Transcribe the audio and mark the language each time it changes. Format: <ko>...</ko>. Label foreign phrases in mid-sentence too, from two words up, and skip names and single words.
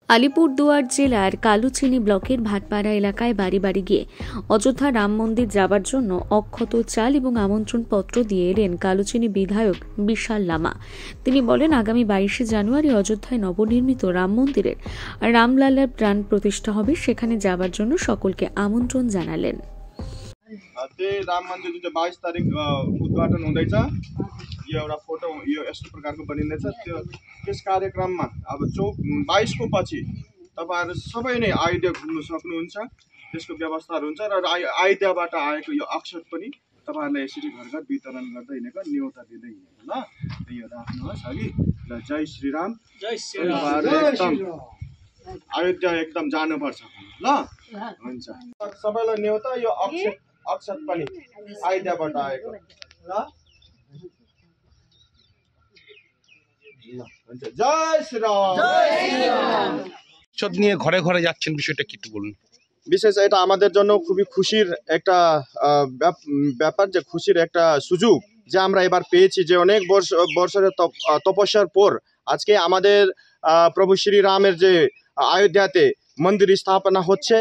<bn>আলিপুরদুয়ার জেলার কালুচিনি ব্লকের ভাটপাড়া এলাকায় বাড়ি বাড়ি গিয়ে অযোধ্যা রাম মন্দির যাবার জন্য অক্ষত চাল এবং আমন্ত্রণ পত্র দিয়ে এলেন কালুচিনি বিধায়ক বিশাল লামা। তিনি বলেন, আগামী 22শে জানুয়ারি অযোধ্যায় নবনির্মিত রাম মন্দিরের রামলালার প্রাণ প্রতিষ্ঠা হবে, সেখানে যাবার জন্য সকলকে আমন্ত্রণ জানালেন।</bn> <ne>राम मन्दिर जुन 22 तारिक उद्घाटन हुँदैछ, यो एउटा फोटो यो यस्तो प्रकारको बनिँदैछ। त्यस कार्यक्रममा अब 22 को पछि तपाईहरु सबै नै आइडिया घुम्न सक्नुहुन्छ। त्यसको व्यवस्थाहरु हुन्छ र आइडियाबाट आएको यो अक्षत पनि तपाईहरुलाई यसरी घर घर वितरण गर्दै हिँडेको न्योता दिँदै हिँडेको ल। यो राख्नुहोस् हगि ल। जय श्री राम, जय श्री राम। अयोध्या एकदम जानुपर्छ ल। हुन्छ सबैलाई न्योता, यो अक्षत पनि आइडियाबाट आएको ल। जय श्री राम, जय श्री राम।</ne> <bn>অক্ষত নিয়ে ঘরে ঘরে যাচ্ছেন, বিষয়টা কি একটু বলুন। বিশেষ এটা আমাদের জন্য খুবই খুশির একটা ব্যাপার, যে খুশির একটা সুযোগ যে আমরা এবার পেয়েছি, যে অনেক বছরের তপস্যার পর আজকে আমাদের প্রভু শ্রী রামের যে অযোধ্যাতে মন্দির স্থাপনা হচ্ছে।</bn>